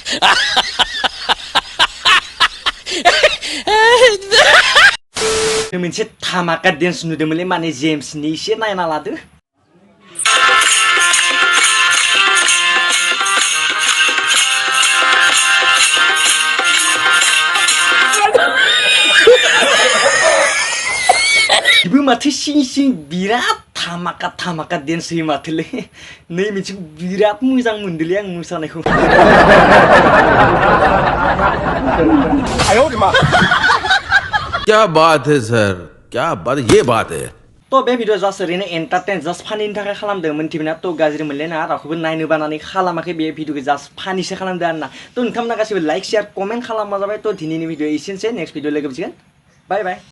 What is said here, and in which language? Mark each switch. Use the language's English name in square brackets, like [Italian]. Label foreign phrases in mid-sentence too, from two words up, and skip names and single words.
[Bodo] मोनसे धामाका डेन्स नुदोंमोनलै माने जेम्सनि एसे नायना लादो बेबो माथो सिं सिं बिराद धामाका डेन्स होयो माथोलै नै मोनसे बिराद मोजां मोनदोलै आं मोसानायखौ [Hindi] क्या बात है सर क्या बात ये बात है [Bodo] तो बे भिडिअ जास्ट ओरैनो एन्टारटेन जास्ट फानिनि थाखाय खालामदों मोनथिबायना तो गाज्रि मोनलायनाङा रावखौबो नायनो बानानै खालामाखै बे भिडिअखौ जास्ट फानिसो खालामदों आरोना तो नोंथांमोना गासिबो [English] like share comment [Bodo] खालामबा जाबाय तो दिनैनि भिडिअ एसेनोसै [English] next video [Bodo] लोगो मोनसिगोन [English] bye bye